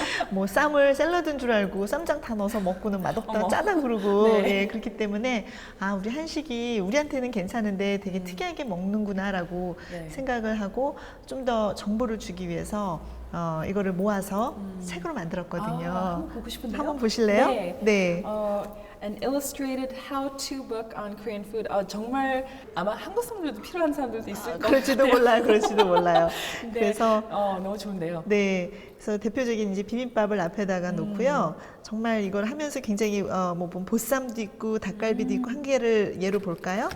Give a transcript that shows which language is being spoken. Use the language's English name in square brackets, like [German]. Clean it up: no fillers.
[Korean] 뭐 쌈을 샐러드인 줄 알고 쌈장 다 넣어서 먹고는 맛없다, 어머. 짜다 그러고 네. 예, 그렇기 때문에 아 우리 한식이 우리한테는 괜찮은데 되게 특이하게 먹는구나라고 네. 생각을 하고 좀 더 정보를 주기 위해서 이거를 모아서 책으로 만들었거든요. 한번 보고 싶은데요. 한번 보실래요? 네. 네. [English] An illustrated how-to book on Korean food. [Korean] 정말 아마 한국 사람들도 필요한 사람들도 있을 것 그럴지도 같아요. 몰라요, 그럴지도 몰라요. 네. 그래서 너무 좋은데요. 네, 그래서 대표적인 이제 비빔밥을 앞에다가 놓고요. 정말 이걸 하면서 굉장히 뭐 보쌈도 있고 닭갈비도 있고 한 개를 예로 볼까요?